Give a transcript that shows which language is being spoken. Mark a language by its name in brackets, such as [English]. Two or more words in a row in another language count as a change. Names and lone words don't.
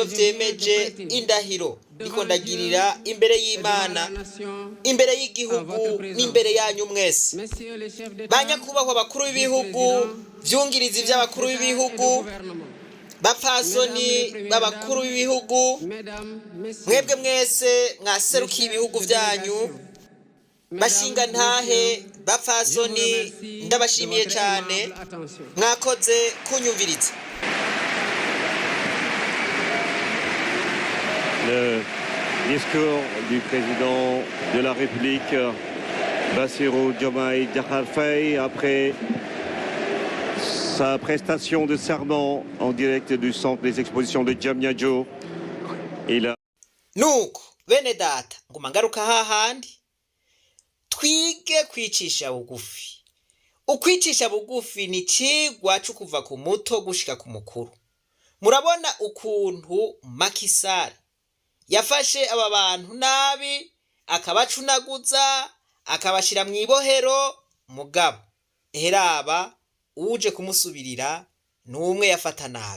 [Rundi] vyemeje indahiro niko ndagirira imbere y'Imana imbere y'igihugu n'imbere yanyu mwese banyakubahwa bakuru b'ibihugu vyungiriza ivy'abakuru b'ibihugu bapfasoni b'abakuru b'ibihugu mwebwe mwese mwaserukiye ibihugu vyanyu bashinga ntahe bapfasoni ndabashimiye cyane mwakoze kunyumviriza. [French] Le discours du président de la République Bassirou Diomaye Diakhar Faye après sa prestation de serment en direct du centre des expositions de Diamniadio. [Rundi] Nuko bene data nguma ngaruka hahandi twige kwicisha bugufi. Ukwicisha bugufi ni cigwa cyo kuva ku muto gushika ku mukuru. Murabona ukuntu Macky Sall yafashe aba bantu nabi akabacunaguza akabashira mu ibohero mugabo heraba uje kumusubirira numwe yafata nabi.